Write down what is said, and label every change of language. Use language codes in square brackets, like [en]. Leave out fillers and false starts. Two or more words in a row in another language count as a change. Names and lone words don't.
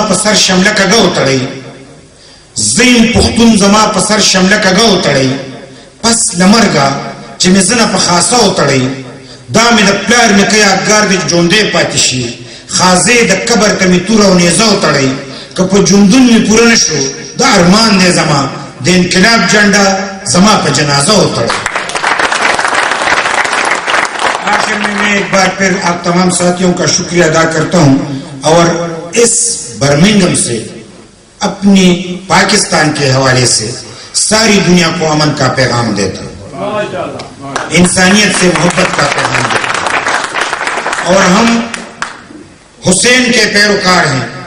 [ps] په سر شمله کږه وتړئ، زه یم پښتون زما په سر شمله کږه وتړئ، پس له مرګه چې مې زنه په خاصه وتړئ، دا مې د پلار نیکه یادګار دی ژوندی پاتې شي، خازې د قبر ته مې توره او نیزه وتړئ، که په ژوندون مې پوره نه شو دا ارمان دی زما، د انقلاب جھنڈا زما په جنازہ اترے. [ur] آخر میں ایک بار پھر آپ تمام ساتھیوں کا شکریہ ادا کرتا ہوں اور اس برمنگم سے اپنی پاکستان کے حوالے سے ساری دنیا کو امن کا پیغام دیتا ہوں، انسانیت سے محبت کا پیغام دیتا ہوں، اور ہم حسین کے پیروکار ہیں.